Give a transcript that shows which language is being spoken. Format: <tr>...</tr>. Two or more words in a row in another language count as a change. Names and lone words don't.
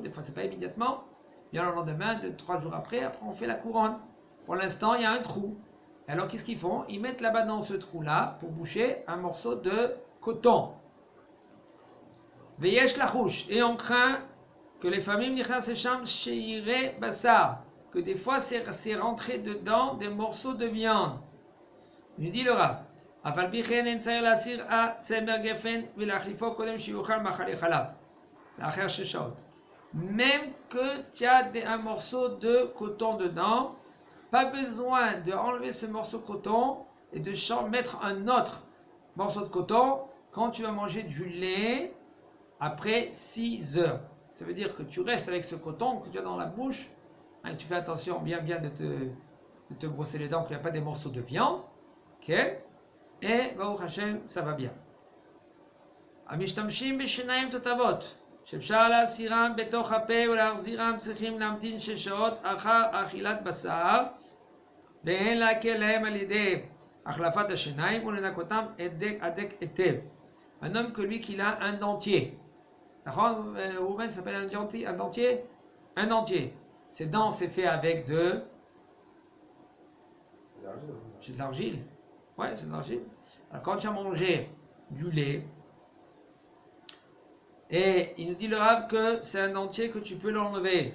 <fr>Des fois, c'est pas immédiatement. Bien le lendemain, 3 jours après on fait la couronne. Pour l'instant, il y a un trou. Alors, qu'est-ce qu'ils font? Ils mettent là-bas dans ce trou-là pour boucher un morceau de coton.</fr> <he>ויש לחוש.</he> <fr>Et on craint que les familles</fr> <he>נכנס שם שיירי בשר,</he> <fr>que des fois c'est rentré dedans des morceaux de viande. Il dit le Rav,</fr> <he>אף על פי כן אין צריך להסיר הצמר גפן ולהחליפו קודם שיאכל מאכלי חלב, לאחר 6 שעות.</he> <fr>Même que tu as un morceau de coton dedans, pas besoin de enlever ce morceau de coton et de mettre un autre morceau de coton quand tu vas manger du lait après 6 heures. Ça veut dire que tu restes avec ce coton que tu as dans la bouche, hein, tu fais attention bien de te brosser les dents, qu'il n'y a pas des morceaux de viande, ok? Et</fr> <he>ברוך השם,</he> <fr>ça va bien.</fr> <he>המשתמשים בשיניים תותבות, שאפשר להסירם בתוך הפה ולהחזירם צריכים להמתין 6 שעות אחר אכילת בשר, ואין להקל להם על ידי החלפת השיניים ולנקותם הדק היטב.</he> <fr>Un homme que lui qu'il a un dentier. Rouven s'appelle un dentier. Un dentier. Ses dents c'est fait avec de l'argile. Ouais, c'est de l'argile. Alors quand tu as mangé du lait, et il nous dit le Rav que c'est un dentier que tu peux l'enlever.</fr>